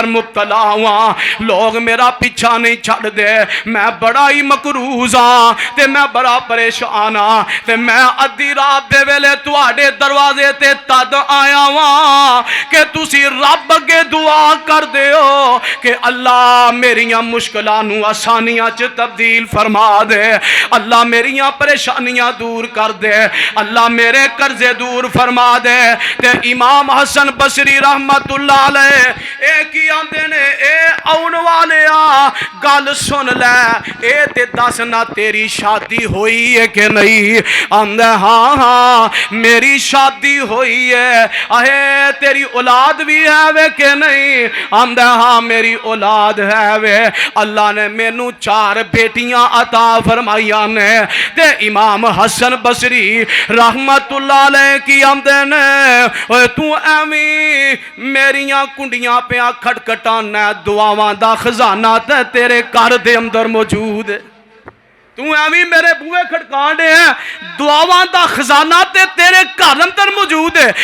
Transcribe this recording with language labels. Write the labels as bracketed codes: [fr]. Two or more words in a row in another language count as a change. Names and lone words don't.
[pa] مبتلا ہویا، لوک میرا پچھا نہیں چھڈ دے، میں بڑا ہی مقروض ہاں، تے میں بڑا پریشان ہاں، تے میں ادھی رات دے ویلے تہاڈے دروازے تے تد آیا واں کہ تسی رب اگے دعا کر دیو کہ اللہ میریاں مشکلاں نوں آسانیاں چ تبدیل فرما دے، اللہ میریاں پریشانیاں دور کر دے، اللہ میرے قرضے دور فرما دے. تے امام حسن بصری [ar] رحمة الله عليه [pa] اے کی آندے نے، اے آون والیا گل سن لے، اے تے دس نا تیری شادی ہوئی ہے کہ نہیں? آندا ہاں ہاں میری شادی ہوئی ہے. اہے تیری اولاد بھی ہے وے کہ نہیں? آندا ہاں میری اولاد ہے وے، اللہ نے مینوں 4 بیٹیاں عطا فرمائیاں نے. تے امام حسن بصری [ar] رحمة الله عليه [pa] کی آندے نے، اوئے تو ایویں میریاں کنڈیاں پیا کھٹکھٹانا، دعاواں دا خزانہ تے تیرے گھر دے اندر موجود ہے، تو ایویں میرے بوہے کھڑکا دے، دعاواں دا خزانہ تے تیرے گھر اندر موجود ہے.